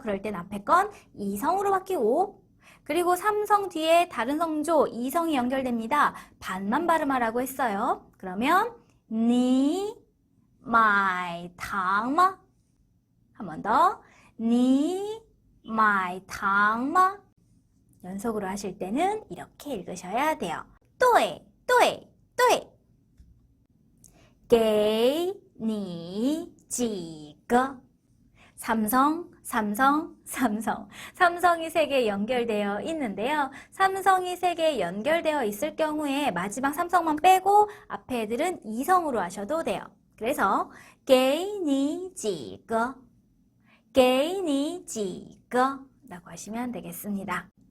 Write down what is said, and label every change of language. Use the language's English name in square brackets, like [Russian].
[Korean] 그럴 땐 앞에 건 이성으로 바뀌고, 그리고 삼성 뒤에 다른 성조 이성이 연결됩니다. 반만 발음하라고 했어요. 그러면 니 마이 탕마, 한 번 더, 니 마이 탕마. 연속으로 하실 때는 이렇게 읽으셔야 돼요. [Chinese] 对对对给你几个 [Korean] 삼성, 삼성, 삼성. 삼성이 3개 연결되어 있는데요. 삼성이 3개 연결되어 있을 경우에 마지막 삼성만 빼고 앞에 애들은 이성으로 하셔도 돼요. 그래서 [Chinese] 给你几个给你几个 [Korean] 라고 하시면 되겠습니다.